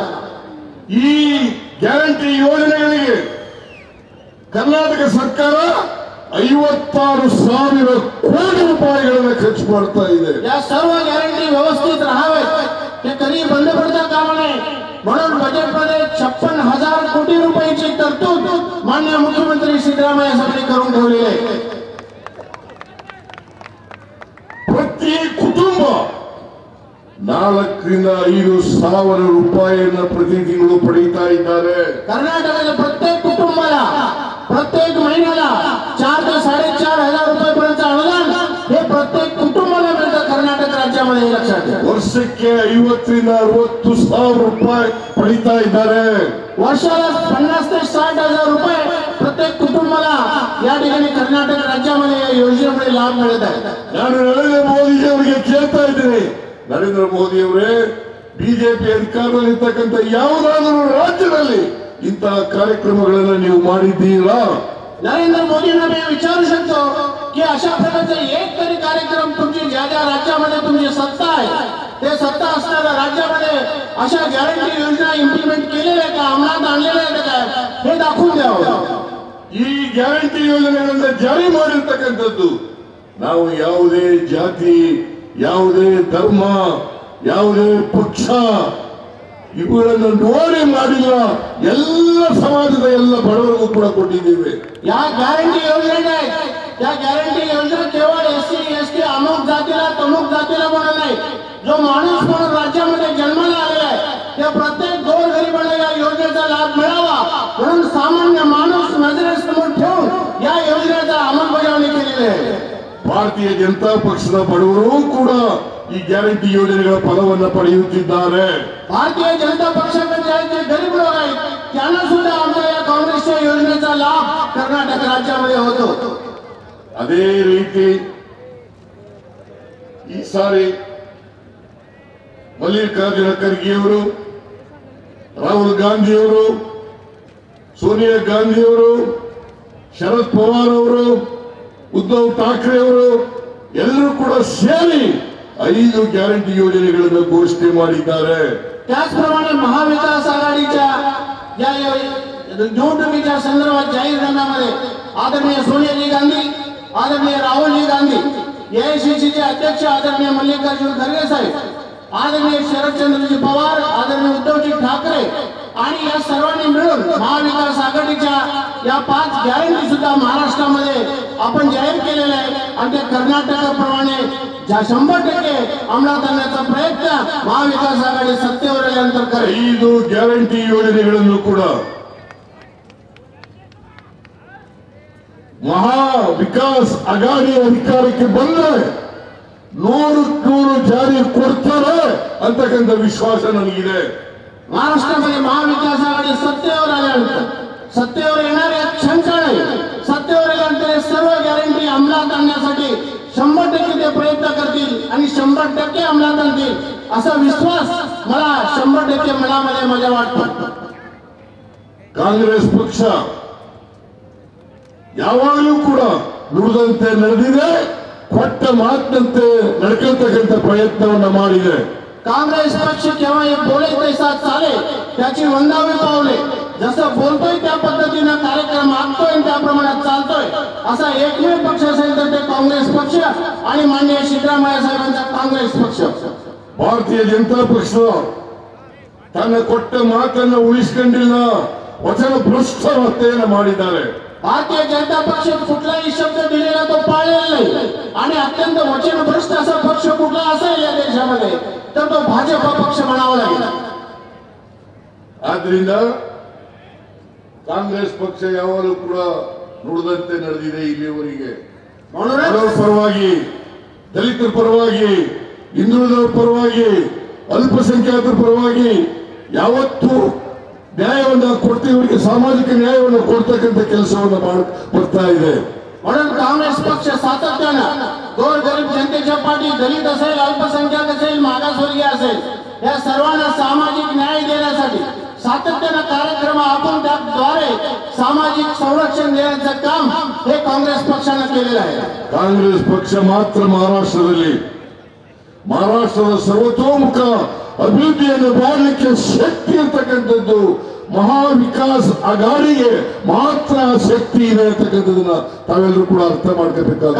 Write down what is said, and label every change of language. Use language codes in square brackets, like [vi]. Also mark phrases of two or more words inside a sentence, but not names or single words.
[kn] ಈ ಗ್ಯಾರಂಟಿ ಯೋಜನೆಗಳಿಗೆ ಕರ್ನಾಟಕ ಸರ್ಕಾರ 56,000 ಕೋಟಿ ರೂಪಾಯಿಗಳನ್ನು ಖರ್ಚು ಮಾಡ್ತಾ ಇದೆ. [mr] या सर्व गॅरंटी व्यवस्थित राहावेत ते कधी बंद पडता कामा नये म्हणून बजेटमध्ये 56,000 कोटी रुपयाची तरतूद माननीय मुख्यमंत्री सिद्धरामय्या साहेबांनी करून ठेवलेली आहे. [kn] ಪ್ರತಿ ಕುಟುಂಬ 4,000 ರೂಪಾಯಿಯನ್ನು ಪ್ರತಿ ತಿಂಗಳು ಪಡೆಯುತ್ತಾ ಇದ್ದಾರೆ. [mr] कर्नाटकाच्या प्रत्येक कुटुंबाला प्रत्येक महिन्याला 4 ते 4,500 रुपयापर्यंत अनुदान हे प्रत्येक कुटुंबाला मिळतं कर्नाटक राज्यामध्ये. हे लक्षात ठेवा. [kn] ವರ್ಷಕ್ಕೆ 50,000 ರೂಪಾಯಿ ಪಡಿತಾ ಇದ್ದಾರೆ. [mr] वर्षाला 50,000 ते 60,000 रुपये प्रत्येक कुटुंबाला या ठिकाणी कर्नाटक राज्यामध्ये या योजनेमुळे लाभ मिळत आहे. [kn] ನಾನು ನರೇಂದ್ರ ಮೋದಿ ಅವರಿಗೆ ಕೇಳ್ತಾ ಇದ್ದೀನಿ, ನರೇಂದ್ರ ಮೋದಿ ಅವರೇ, ಬಿಜೆಪಿ ಅಧಿಕಾರದಲ್ಲಿರ್ತಕ್ಕಂಥ ಯಾವುದಾದರೂ ರಾಜ್ಯದಲ್ಲಿ ಇಂತಹ ಕಾರ್ಯಕ್ರಮಗಳನ್ನು ನೀವು ಮಾಡಿದ್ದೀರಾ? [mr] नरेंद्र मोदींना मी विचारू शकतो की अशा प्रकारचे एक तरी कार्यक्रम तुमची ज्या ज्या राज्यामध्ये तुमची सत्ता आहे ते सत्ता असणाऱ्या राज्यामध्ये अशा गॅरंटी योजना इम्प्लिमेंट केलेल्या का, अंमलात आणलेल्या आहेत का, हे दाखवून द्यावं. [kn] ಈ ಗ್ಯಾರಂಟಿ ಯೋಜನೆಗಳನ್ನು ಜಾರಿ ಮಾಡಿರ್ತಕ್ಕಂಥದ್ದು ನಾವು ಯಾವುದೇ ಜಾತಿ, ಯಾವುದೇ ಧರ್ಮ, ಯಾವುದೇ ಪಕ್ಷ ಇವುಗಳನ್ನು ನೋಡಿ ಮಾಡಿಲ್ಲ. ಎಲ್ಲ ಸಮಾಜದ ಎಲ್ಲ ಬಡವರಿಗೂ ಕೂಡ ಕೊಟ್ಟಿದ್ದೇವೆ. [mr] या गॅरंटी योजना आहेत त्या गॅरंटी योजना केवळ एससी एसटी अमुक जातीला तमुक जातीला म्हणून नाही, जो माणूस म्हणून राज्यामध्ये जन्माला आलेला आहे त्या प्रत्येक गोरगरिबाला या योजनेचा लाभ मिळावा म्हणून सामान्य माणूस नजरेसमोर ठेवून या योजनेचा अंमलबजावणी केलेली आहे. [kn] ಭಾರತೀಯ ಜನತಾ ಪಕ್ಷದ ಬಡವರು ಕೂಡ ಈ ಗ್ಯಾರಂಟಿ ಯೋಜನೆಗಳ ಫಲವನ್ನು ಪಡೆಯುತ್ತಿದ್ದಾರೆ. [mr] भारतीय जनता पक्षाचे जे गरीब लोक आहेत त्यांना सुद्धा आमच्या या काँग्रेसच्या योजनेचा लाभ कर्नाटक राज्यामध्ये होतो. [kn] ಅದೇ ರೀತಿ ಈ ಸಾರಿ ಮಲ್ಲಿಕಾರ್ಜುನ ಖರ್ಗೆಯವರು, ರಾಹುಲ್ ಗಾಂಧಿಯವರು, ಸೋನಿಯಾ ಗಾಂಧಿಯವರು, ಶರದ್ ಪವಾರ್ ಅವರು, ಉದ್ಧವ್ ಠಾಕ್ರೆ ಅವರು ಎಲ್ಲರೂ ಕೂಡ ಸೇರಿ 5 ಗ್ಯಾರಂಟಿ ಯೋಜನೆಗಳನ್ನು ಘೋಷಣೆ ಮಾಡಿದ್ದಾರೆ. [mr] त्याचप्रमाणे महाविकास आघाडीच्या या निवडणुकीच्या संदर्भात जाहीरनाम्यामध्ये आदरणीय सोनियाजी गांधी, आदरणीय राहुलजी गांधी, एआयसीसीचे अध्यक्ष आदरणीय मल्लिकार्जुन खरगे साहेब, आदरणीय शरदचंद्रजी पवार, आदरणीय उद्धवजी ठाकरे आणि या सर्वांनी मिळून महाविकास आघाडीच्या या 5 गॅरंटी सुद्धा महाराष्ट्रामध्ये आपण जाहीर केलेल्या आहे आणि ते कर्नाटकाप्रमाणे 100% अंमलात आणण्याचा प्रयत्न महाविकास आघाडी सत्तेवर आल्यानंतर करेल. [kn] 5 ಗ್ಯಾರಂಟಿ ಯೋಜನೆಗಳನ್ನು ಕೂಡ ಮಹಾ ವಿಕಾಸ್ ಅಘಾಡಿ ಅಧಿಕಾರಕ್ಕೆ ಬಂದರೆ 100% ಜಾರಿ ಕೊಡ್ತಾರೆ ಅಂತಕ್ಕಂಥ ವಿಶ್ವಾಸ ನನಗಿದೆ. [mr] महाराष्ट्रामध्ये महाविकास आघाडी सत्तेवर आल्यानंतर सत्तेवर येणाऱ्या शंका नाही, सत्तेवर आल्यानंतर सर्व गॅरंटी अंमलात आणण्यासाठी 100% ते प्रयत्न करतील आणि 100% अंमलात आणतील असा विश्वास मला 100% मनामध्ये माझ्या वाटतो. [kn] ಕಾಂಗ್ರೆಸ್ ಪಕ್ಷ ಯಾವಾಗಲೂ ಕೂಡ ನುಡಿದಂತೆ ನಡೆದಿದೆ, ಕೊಟ್ಟ ಮಾತಿನಂತೆ ನಡ್ಕೊಳ್ತಕ್ಕಂಥ ಪ್ರಯತ್ನವನ್ನ ಮಾಡಿದೆ. [mr] काँग्रेस पक्ष केव्हा हे बोले तैसा चाले त्याची वंदावी पावले, जसं बोलतोय त्या पद्धतीने कार्यक्रम आखतोय त्या प्रमाणात चालतोय असा एकमेव पक्ष असेल तर ते काँग्रेस पक्ष आणि माननीय सिद्धरामय्या साहेबांचा काँग्रेस पक्ष. [kn] ಭಾರತೀಯ ಜನತಾ ಪಕ್ಷ ತನ್ನ ಕೊಟ್ಟ ಮಾತನ್ನು ಉಳಿಸಿಕೊಂಡಿಲ್ಲ, ವಚನ ಭ್ರಷ್ಟತೆಯನ್ನು ಮಾಡಿದ್ದಾರೆ. [mr] भारतीय जनता पक्ष कुठलाही शब्द दिलेला तो पाळलेला नाही आणि अत्यंत वचनभ्रष्ट असा पक्ष कुठला असेल या देशामध्ये तर तो भाजप पक्ष म्हणावा लागेल. [kn] ಆದ್ರಿಂದ ಕಾಂಗ್ರೆಸ್ ಪಕ್ಷ ಯಾವಾಗಲೂ ಕೂಡ ನುಡಿದಂತೆ ನಡೆದಿದೆ ಇಲ್ಲಿಯವರೆಗೆ. ಬಡವರ ಪರವಾಗಿ, ದಲಿತರ ಪರವಾಗಿ, ಹಿಂದುಳಿದವರ ಪರವಾಗಿ, ಅಲ್ಪಸಂಖ್ಯಾತರ ಪರವಾಗಿ ಯಾವತ್ತೂ ನ್ಯಾಯವನ್ನು ಕೊಡ್ತೀವಿ, ಸಾಮಾಜಿಕ ನ್ಯಾಯವನ್ನು ಕೊಡ್ತಕ್ಕಂಥ ಕೆಲಸವನ್ನು ಬರ್ತಾ ಇದೆ. [mr] म्हणून काँग्रेस पक्ष सातत्यानं गोरगरीब जनतेच्या पाठी दलित असेल, अल्पसंख्याक असेल, मागासवर्गीय असेल, या सर्वांना सामाजिक न्याय देण्यासाठी सातत्यानं कार्यक्रम आखून त्याद्वारे सामाजिक संरक्षण देण्याचं काम हे काँग्रेस पक्षाने केलेलं आहे. [kn] ಕಾಂಗ್ರೆಸ್ ಪಕ್ಷ ಮಾತ್ರ ಮಹಾರಾಷ್ಟ್ರದ ಸರ್ವತೋಮುಖ ಅಭಿವೃದ್ಧಿಯನ್ನು ಮಾಡಲಿಕ್ಕೆ ಶಕ್ತಿ ಇರತಕ್ಕಂಥದ್ದು ಮಹಾವಿಕಾಸ್ ಅಘಾಡಿಗೆ ಮಾತ್ರ ಶಕ್ತಿ ಇದೆ ಅಂತಕ್ಕಂಥದನ್ನ ತಾವೆಲ್ಲರೂ ಕೂಡ ಅರ್ಥ ಮಾಡ್ಕೋಬೇಕಾಗುತ್ತೆ.